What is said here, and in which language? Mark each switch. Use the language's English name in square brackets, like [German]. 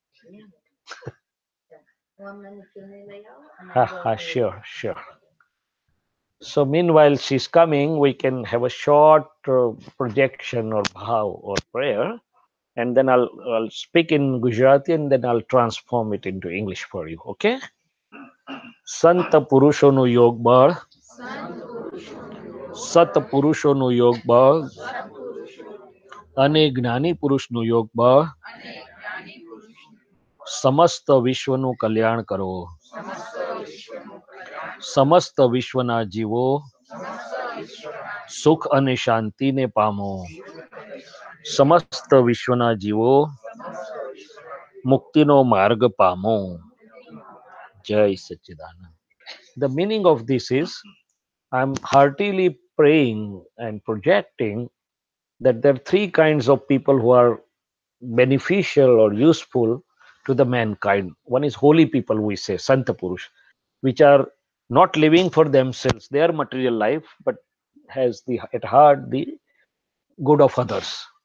[English] Yeah. So, 1 minute layout, and Ha, then go ha, to sure, sure. So meanwhile she's coming, we can have a short projection or bhav or prayer, and then I'll speak in Gujarati and then I'll transform it into English for you. Okay? [Gujarati] Sant પુરુષોનું યોગ બળ સત પુરુષોનું યોગ બળ અને જ્ઞાની પુરુષનું યોગ બળ સમસ્ત વિશ્વનું કલ્યાણ કરો સમસ્ત વિશ્વના જીવો સુખ અને શાંતિને પામો સમસ્ત વિશ્વના જીવો મુક્તિનો માર્ગ પામો જય સચ્ચિદાનંદ. [English] The meaning of this is I'm heartily praying and projecting that there are three kinds of people who are beneficial or useful to the mankind. One is holy people, we say, Santa Purush, which are not living for themselves, their material life, but has the at heart the good of others.